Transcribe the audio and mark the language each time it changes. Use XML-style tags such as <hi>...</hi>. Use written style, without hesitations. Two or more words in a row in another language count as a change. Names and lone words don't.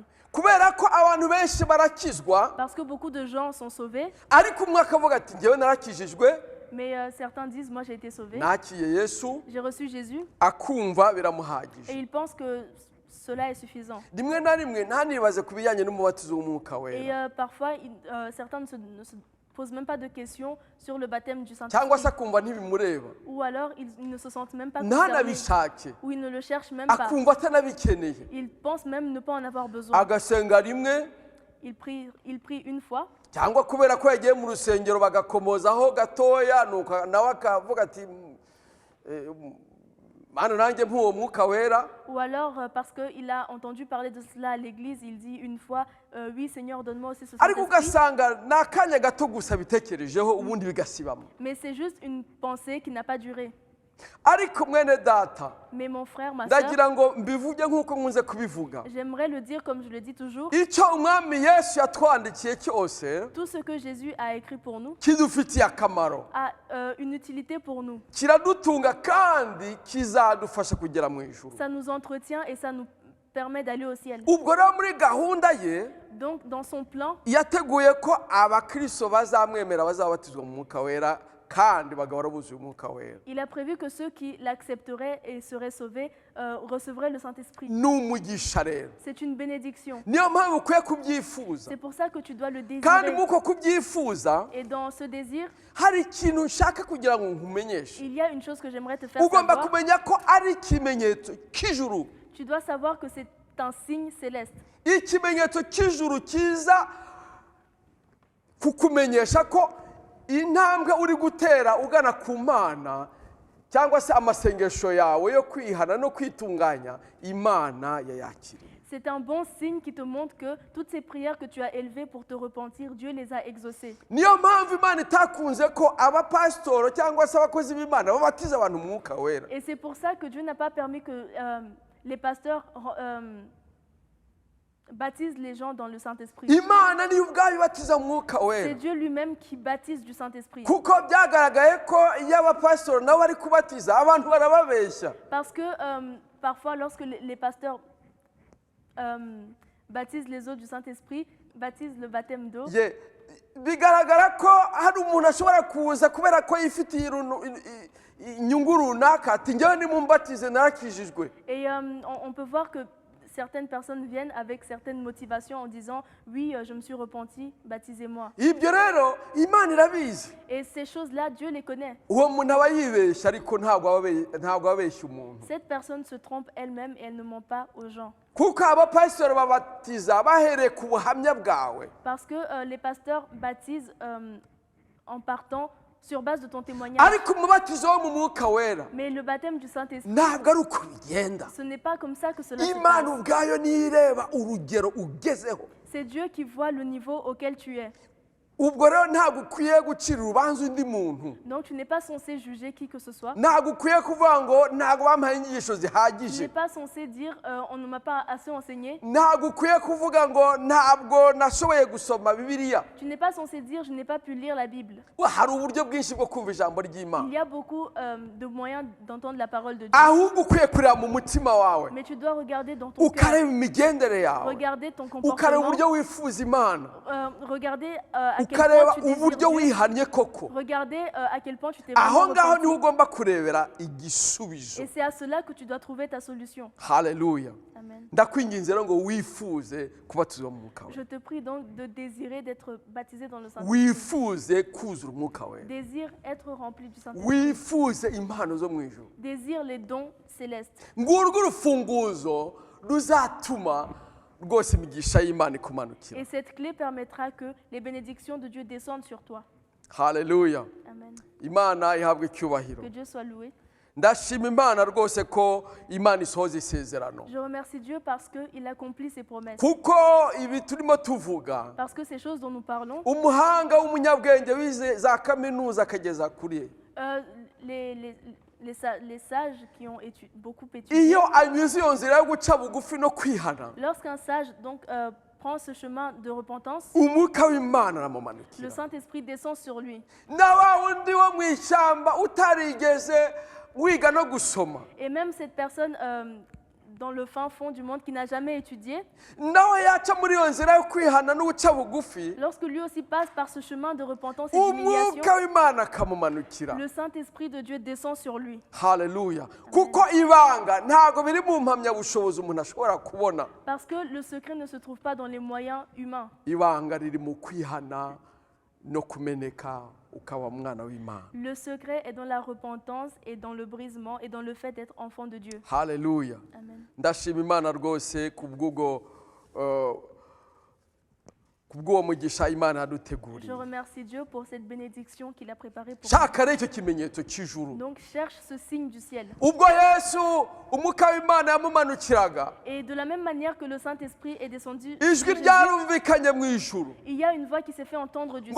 <rw>Kubera ko abantu benshi barakizwa.</rw> <fr>Parce que beaucoup de gens sont sauvés.</fr> <rw>Ariko umwe akavuga ati ngewe narakijijwe.</rw> <fr>Mais certains disent, moi j'ai été sauvé.</fr> <rw>Nakiye Yesu.</rw> <fr>J'ai reçu Jésus.</fr> <rw>Akumva biramuhagije.</rw> <fr>Et ils pensent que cela est suffisant.</fr> <rw>Rimwe na rimwe ntanibaze kubijyanye n'umubatizo w'umwuka wera.</rw> <fr>Et parfois certains ne se posent même pas de questions sur le baptême du Saint-Esprit.</fr> <rw>Cyangwa se akumva ntibimureba.</rw> <fr>Ou alors ils ne se sentent même pas concernés. Ou ils ne le cherchent même pas.</fr> <rw>Akumva atanabikeneye.</rw> <fr>Ils pensent même ne pas en avoir besoin.</fr> <rw>Agasenga rimwe.</rw> <fr>Il prie une fois.</fr> <rw>Cyangwa kubera ko yagiye mu rusengero bagakomozaho gatoya nuko nawe akavuga ati mana nanjye mpuwo mwuka wera.</rw> <fr>Ou alors parce qu'il a entendu parler de cela à l'église, il dit une fois oui Seigneur donne-moi aussi ce Saint-Esprit.</fr> <rw>Ariko ugasanga nakanya gato gusa bitekerejeho ubundi bigasibamo.</rw> <fr>Mais c'est juste une pensée qui n'a pas duré.</fr> <rw>Ariko mwene data,</rw> <fr>mais mon frère, ma sœur,</fr> <rw>ndagira ngo mbivuge nkuko nkunze kubivuga.</rw> <fr>J'aimerais le dire comme je le dis toujours.</fr> <rw>Icyo umwami Yesu yatwandikiye cyose,</rw> <fr>tout ce que Jésus a écrit pour nous,</fr> <rw>kidufitiye akamaro,</rw> <fr>a une utilité pour nous.</fr> <rw>Kiradutunga kandi kizadufasha kugera mu ijuru.</rw> <fr>Ça nous entretient et ça nous permet d'aller au ciel.</fr> <rw>Ubwo rero muri gahunda ye,</rw> <fr>donc dans son plan,</fr> <rw>yateguye ko abakristo bazamwemera bazabatizwa mu mwuka wera.</rw> <fr>Il a prévu que ceux qui l'accepteraient et seraient sauvés recevraient le Saint-Esprit. C'est une bénédiction. C'est pour ça que tu dois le désirer. Et dans ce désir, il y a une chose que j'aimerais te faire savoir. Tu dois savoir que c'est un signe céleste.</fr> <rw>Intambwe uri gutera ugana ku Mana cyangwa se amasengesho yawe yo kwihana no kwitunganya Imana yayakiriye.</rw> <fr>C'est un bon signe qui te montre que toutes ces prières que tu as élevées pour te repentir, Dieu les a exaucées.</fr> <rw>Niyo mpamvu Imana itakunze ko abapasitoro cyangwa se abakozi b'Imana babatiza abantu mu mwuka wera.</rw> <fr>Et c'est pour ça que Dieu n'a pas permis que les pasteurs baptise les gens dans le Saint-Esprit. C'est Dieu lui-même qui baptise du Saint-Esprit. Parce que parfois lorsque les pasteurs baptisent les autres du Saint-Esprit, baptisent le baptême d'eau.</fr> <rw>Bigaragara ko hari umuntu ashobora kuza kubera ko yifitiye inyungu runaka ati njyewe nimumbatize narakijijwe.</rw> <fr>Et on peut voir que certaines personnes viennent avec certaines motivations en disant oui, je me suis repenti, baptisez-moi.</fr> <rw>ibyo rero imana irabizi.</rw> <fr>Et ces choses-là, Dieu les connaît.</fr> <rw>Uwo muntu aba yibeshya ariko ntabwo abeshya umuntu.</rw> <fr>Cette personne se trompe elle-même et elle ne ment pas aux gens.</fr> <rw>Kuko abapasiteri babatiza bahereye ku buhamya bwawe.</rw> <fr>Parce que les pasteurs baptisent en partant sur base de ton témoignage.</fr> <rw>Ariko umubatizo wo mu mwuka wera</rw> <fr>Mais le baptême du Saint-Esprit,</fr> <rw>ntabwo ari uko bigenda.</rw> <fr>ce n'est pas comme ça que cela se</fr> <rw>Imana</rw> <fr>passe.</fr> <rw>ubwayo nireba urugero ugezeho.</rw> <fr>C'est Dieu qui voit le niveau auquel tu es.</fr> <rw>Ubwo rero ntabwo ukwiye gucira urubanza undi muntu.</rw> <fr>Donc tu n'es pas censé juger qui que ce soit.</fr> <rw>Ntabwo ukwiye kuvuga ngo ntabwo bampaye inyigisho</rw> <fr>Tu n'es</fr> <rw>zihagije.</rw> <fr>pas censé dire on ne m'a pas assez enseigné.</fr> <rw>Ntabwo ukwiye kuvuga ngo ntabwo nashoboye gusoma Bibiliya.</rw> <fr>Tu n'es pas censé dire je n'ai pas pu lire la Bible.</fr> <rw>Hari uburyo bwinshi bwo kumva ijambo ry'Imana.</rw> <fr>Il y a beaucoup de moyens d'entendre la parole de Dieu.</fr> <rw>Ahubwo ukwiye kureba mu mutima wawe.</rw> <fr>Mais tu dois regarder dans ton cœur.</fr> <rw>Ukareba imigendere yawe.</rw> <fr>Regarder ton</fr> <rw>Ukareba</rw> <fr>comportement.</fr> <rw>uburyo wifuza Imana.</rw> <fr>Regarder à quel</fr> <rw>Ukareba</rw> <fr>point tu désires</fr> <rw>uburyo</rw> <fr>Dieu.</fr> <rw>wihannye koko.</rw> <fr>Regardez à quel point tu t'es</fr> <rw>Aho</rw> <fr>vraiment</fr> <rw>ngaho niho</rw> <fr>repenti.</fr> <rw>ugomba kurebera igisubizo.</rw> <fr>Et c'est à cela que tu dois trouver ta solution.</fr> <rw>Haleluya.</rw> <fr>Amen.</fr> <rw>Ndakwinginze rero ngo wifuze kubatizwa mu mwuka</rw> <fr>Je</fr> <rw>we.</rw> <fr>te prie donc de désirer d'être baptisé dans le Saint-Esprit.</fr> <rw>Wifuze kuzura umwuka we.</rw> <fr>Désire être rempli du Saint-Esprit.</fr> <rw>Wifuze impano zo mu ijuru.</rw> <fr>Désire les dons célestes.</fr> <rw>Ngurwo urufunguzo ruzatuma rwose imigisha y'Imana ikumanukira.</rw> <fr>Et cette clé permettra que les bénédictions de Dieu descendent sur toi.</fr> <rw>Haleluya.</rw> <fr>Amen.</fr> <rw>Imana ihabwe icyubahiro.</rw> <fr>Que Dieu soit loué.</fr> <rw>Ndashima Imana rwose ko Imana isohoza isezerano.</rw> <fr>Je remercie Dieu parce qu'il accomplit ses promesses.</fr> <rw>Kuko ibi turimo tuvuga,</rw> <fr>Parce que ces choses dont nous parlons,</fr> <rw>umuhanga w'umunyabwenge wize za kaminuza akageza kuri</rw> <fr>les sages qui ont beaucoup étudié,</fr> <rw>iyo anyuze iyo nzira yo guca bugufi no kwihana,</rw> <fr>lorsqu'un sage donc, prend ce chemin de repentance,</fr> <rw>umwuka w'Imana</rw> <fr>le</fr> <rw>aramumanukira.</rw> <fr>Saint-Esprit descend sur lui.</fr> <rw>Na wa wundi wo mu ishyamba utarigeze wiga no gusoma,</rw> <fr>Et même cette personne dans le fin fond du monde qui n'a jamais étudié,</fr> <rw>nawe yaca muri iyo nzira yo kwihana no guca bugufi,</rw> <fr>lorsque lui aussi passe par ce chemin de repentance et d'humiliation,</fr> <rw>umwuka w'Imana akamumanukira.</rw> <fr>le Saint-Esprit de Dieu descend sur lui.</fr> <rw>Haleluya. Kuko ibanga ntabwo biri mu mpamyabushobozi umuntu ashobora kubona.</rw> <fr>Parce que le secret ne se trouve pas dans les moyens humains.</fr> <rw>Ibanga riri mu kwihana no kumeneka ukaba umwana w'Imana.</rw> <fr>Le secret est dans la repentance et dans le brisement et dans le fait d'être enfant de Dieu.</fr> <rw>Haleluya.</rw> <fr>Amen.</fr> <rw>Ndashima Imana rwose kubw'uwo mugisha Imana</rw> <fr>Je</fr> <rw>yaduteguriye.</rw> <fr>remercie Dieu pour cette bénédiction qu'il a préparée pour</fr> <rw>Shaka rero icyo kimenyetso cy'ijuru.</rw> <fr>nous. Donc cherche ce signe du ciel.</fr> <rw>Ubwo Yesu umwuka w'Imana yamumanukiraga,</rw> <fr>Et de la même manière que le Saint-Esprit est descendu,</fr> <rw>ijwi</rw> <fr>sur Jésus,</fr> <rw>ryarumvikanye mu ijuru</rw> <fr>il y a une voix qui s'est fait entendre du</fr>